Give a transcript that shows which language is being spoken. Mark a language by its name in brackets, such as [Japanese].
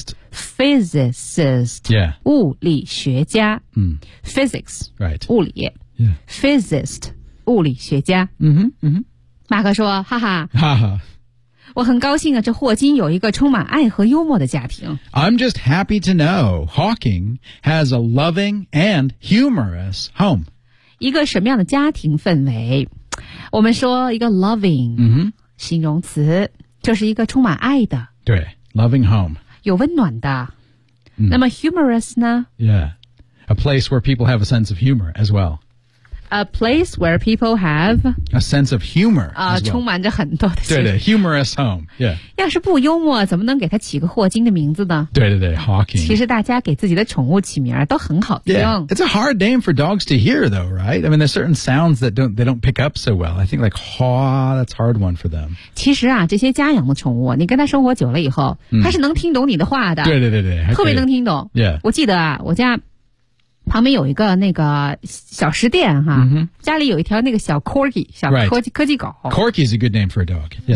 [English] Physicist. Yeah. [Chinese] 物理学家、 [English] Physics. Right. [Chinese] 物理。 [English] Yeah. Physicist. [Chinese] 物理学家。马克说哈哈。哈哈。我很高兴啊这霍金有一个充满爱和幽默的家庭。 [English] I'm just happy to know Hawking has a loving and humorous home. [Chinese] 一个什么样的家庭氛围我们说一个 loving、形容词就是一个充满爱的。 [English] 对。Loving home. [Chinese] 有温暖的。那么 humorous 呢? [English] Yeah. A place where people have a sense of humor as well. A place where people have... A sense of humor、 [Chinese] 充满着很多的。 [English] 对对 ,humorous home. Yeah. [Chinese] 要是不幽默怎么能给他起个霍金的名字呢? 对对对 ,Hawking. 其实大家给自己的宠物起名都很好听。 [English] Yeah. It's a hard name for dogs to hear though, right? I mean, there's certain sounds that they don't pick up so well. I think like, haw, that's a hard one for them. [Chinese] 其实啊这些家养的宠物你跟他生活久了以后他是能听懂你的话的。对对对对。特别能听懂。 [English] Yeah. [Chinese] 我记得啊我家旁边有一个那个小食店哈、家里有一条那个小 Corgi 小科技、 [English] right. [Chinese] 科技狗 [English] Corgi is a good name for a dog、yeah.